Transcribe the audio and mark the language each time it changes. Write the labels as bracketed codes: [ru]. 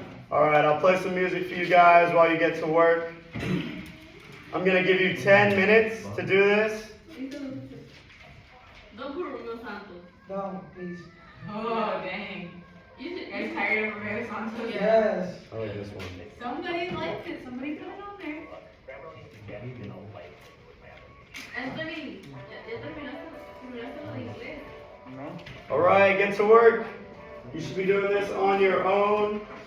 [en] All right, I'll play some music for you guys while you get to work. I'm gonna give you 10 minutes to do this. Don't put Romeo Santos. No, please. Oh, dang. You should. You guys tired of Romeo Santos? Yes. I like this one. Somebody liked it. Somebody put it on there. [es] Anthony, ya terminaste lo de inglés. [en] All right, get to work. You should be doing this on your own.